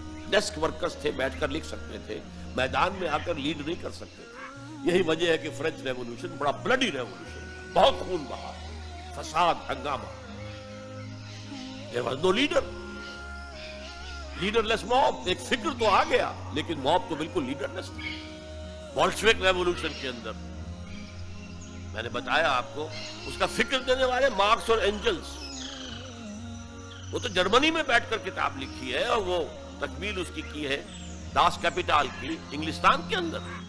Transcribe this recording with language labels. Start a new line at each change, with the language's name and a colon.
Hindi: Desk workers थे, बैठकर लिख सकते थे, मैदान में आकर लीड नहीं कर सकते थे। यही वजह है कि फ्रेंच रेवोल्यूशन बड़ा ब्लडी रेवोल्यूशन, बहुत खून बहा, फसाद, हंगामा।
English: There was no leader, leaderless mob.
Hindi: एक फिक्र तो आ गया, लेकिन मॉब तो बिल्कुल लीडरलेस थी। बोल्शेविक रेवोल्यूशन के अंदर मैंने बताया आपको, उसका फिक्र देने वाले मार्क्स और एंजल्स, वो तो जर्मनी में बैठकर किताब लिखी है और वो तकमील उसकी की है दास कैपिटल की इंग्लिस्तान के अंदर।